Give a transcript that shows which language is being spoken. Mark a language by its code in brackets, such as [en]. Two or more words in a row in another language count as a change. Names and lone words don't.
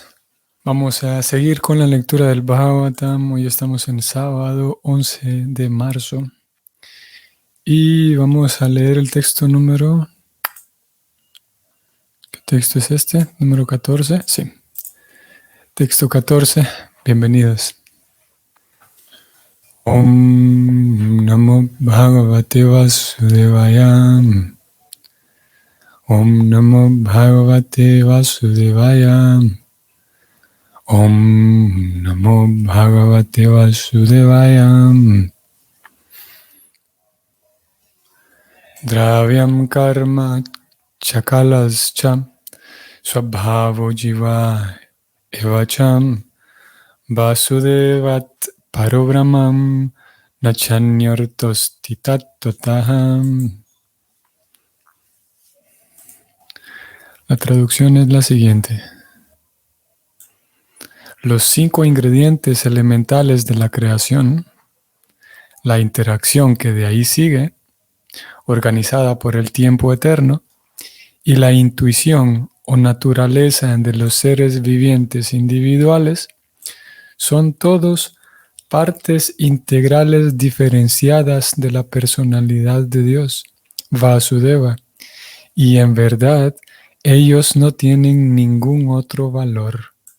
[es] Vamos a seguir con la lectura del Bhagavatam. Hoy estamos en sábado 11 de marzo y vamos a leer el texto número... ¿Qué texto es este? ¿Número 14? Sí. Texto 14. Bienvenidos. [sa] ॐ नमो भगवते वासुदेवाय. ॐ नमो भगवते वासुदेवाय. ॐ नमो भगवते वासुदेवाय. द्रव्यं कर्म च कालश्च स्वभावो जीव एव च वासुदेवात् परो ब्रह्मन् न चान्योऽर्थोऽस्ति तत्त्वतः. [es] La traducción es la siguiente. Los 5 ingredientes elementales de la creación, la interacción que de ahí sigue, organizada por el tiempo eterno, y la intuición o naturaleza de los seres vivientes individuales son todos partes integrales diferenciadas de la personalidad de Dios, Vasudeva, y en verdad ellos no tienen ningún otro valor.